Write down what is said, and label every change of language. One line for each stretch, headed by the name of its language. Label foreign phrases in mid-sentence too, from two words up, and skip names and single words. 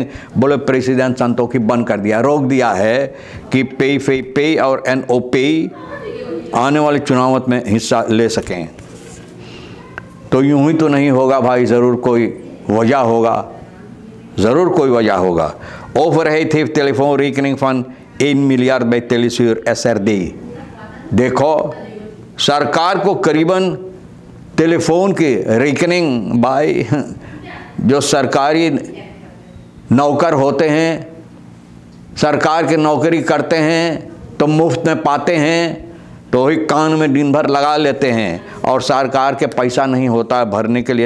Caribbean Hindustani: बोले प्रेसिडेंट संतोखी बंद कर दिया, रोक दिया है कि PVP और NOP आने वाले चुनाव में हिस्सा ले सकें। तो यूं ही तो नहीं होगा भाई, ज़रूर कोई वजह होगा, ज़रूर कोई वजह होगा।
Dutch: Overheid heeft telefoonrekening van 1 miljard bij Telesur SRD।
Caribbean Hindustani: देखो, सरकार को करीबन टेलीफोन की रेकनिंग भाई, जो सरकारी नौकर होते हैं, सरकार की नौकरी करते हैं तो मुफ्त में पाते हैं, तो ही कान में दिन भर लगा लेते हैं और सरकार के पैसा नहीं होता है भरने के लिए।